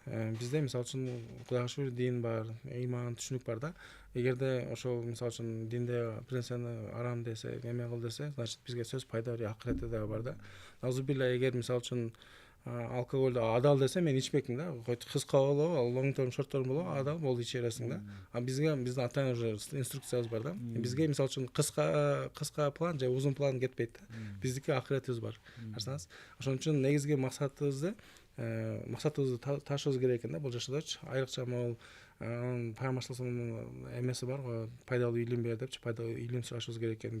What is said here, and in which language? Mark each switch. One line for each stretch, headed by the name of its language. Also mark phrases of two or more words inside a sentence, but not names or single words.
Kyrgyz: Бизде мисалы үчүн Кудайга шүгүр дин бар, ыйман, түшүнүк бар да. Эгерде ошол мисалы үчүн динде бир нерсени арам десе, эме кыл десе, значит бизге сөз пайда бар, акыретте да бар да. Назубилла, эгер мисалы үчүн алкоголду адал десе, мен ичпекмин да. Кыска болобу, ал
English: long term, short term
Kyrgyz: болобу, адал болду иче бересиң да. А бизге биздин атайын уже инструкциябыз бар да. Бизге мисалы үчүн кыска план же узун план кетпейт да. Биздики акыретибиз бар. Карасаңыз, ошон үчүн негизги максатыбызды ташыбыз керек экен да бул жашоодочу. Айрыкча могул пайгамбарчылыктын эмеси бар го, пайдалуу илим бер депчи, пайдалуу илим сурашыбыз керек экен.